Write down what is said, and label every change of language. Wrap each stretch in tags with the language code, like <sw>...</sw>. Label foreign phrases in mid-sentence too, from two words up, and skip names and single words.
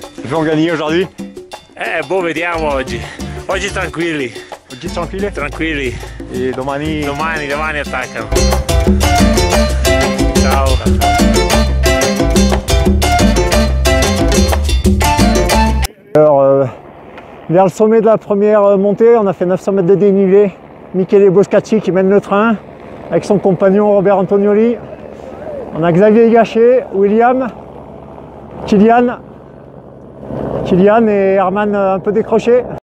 <fr>vont gagner aujourd'hui?</fr> <it>Boh, vediamo oggi. Oggi tranquilli. Oggi tranquilli? Tranquilli. Et domani? Domani attaccano. Ciao.</it> <fr>Alors, vers le sommet de la première montée, on a fait 900 mètres de dénivelé. Michele Boscacci qui mène le train avec son compagnon Robert Antonioli. On a Xavier Higaché, William, Kylian et Herman un peu décroché.</fr>